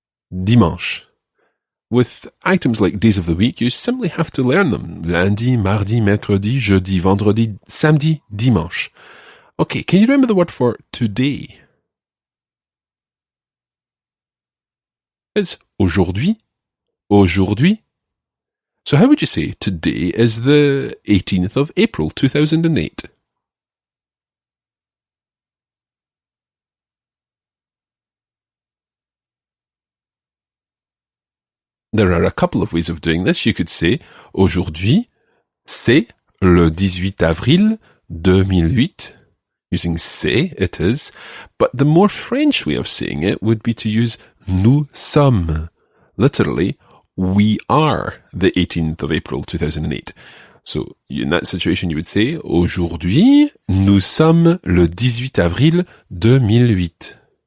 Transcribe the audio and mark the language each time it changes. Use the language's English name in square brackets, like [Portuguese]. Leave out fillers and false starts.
[French] Dimanche. [English] With items like days of the week, you simply have to learn them. [French] Lundi, mardi, mercredi, jeudi, vendredi, samedi, dimanche. [English] Okay, can you remember the word for today? It's [French] aujourd'hui, aujourd'hui, [English] So how would you say today is the 18th of April 2008? There are a couple of ways of doing this. You could say [French] aujourd'hui, c'est le 18 avril 2008. [English] Using [French] c'est, [English] it is. But the more French way of saying it would be to use [French] nous sommes. [English] Literally, we are the 18th of April 2008. So in that situation, you would say [French] aujourd'hui, nous sommes le 18 avril 2008.